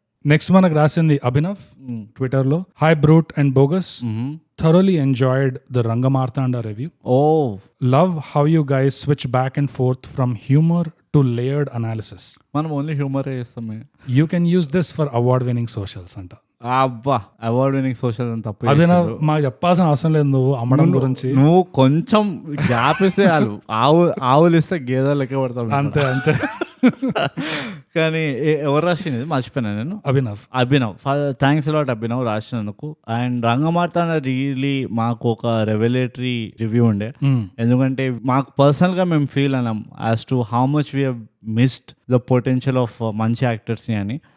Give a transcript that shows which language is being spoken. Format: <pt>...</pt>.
<te>Next మనకు రాసింది Abhinav Twitter లో, hi brute and bogus,</te> <en>thoroughly enjoyed the Rangamartanda review. Love how you guys switch back and forth from humor to layered analysis.</en> <te>మనం only humour చేస్తామే.</te> <en>You can use this for award winning socials అంట.</en> <te>అబ్బా, award winning social అని తప్పు. అభినవ్ మాకు చెప్పాల్సిన అవసరం లేదు, నువ్వు అమ్మడం గురించి నువ్వు కొంచెం గ్యాప్ ఇస్తే ఆవులు ఇస్తే గేదెలు లెక్క పడతావు అంతే. కానీ ఎవరు రాసినది మర్చిపోయినా నేను. Abhinav thanks a lot Abhinav రాసినందుకు. And Rangamarthanda really మాకు ఒక రెవల్యూటరీ రివ్యూ ఉండే, ఎందుకంటే మాకు పర్సనల్ గా మేము ఫీల్ అయినాం</te> <en>as to how much we missed the potential of</en> <te>మంచి యాక్టర్స్ ని అని.</te>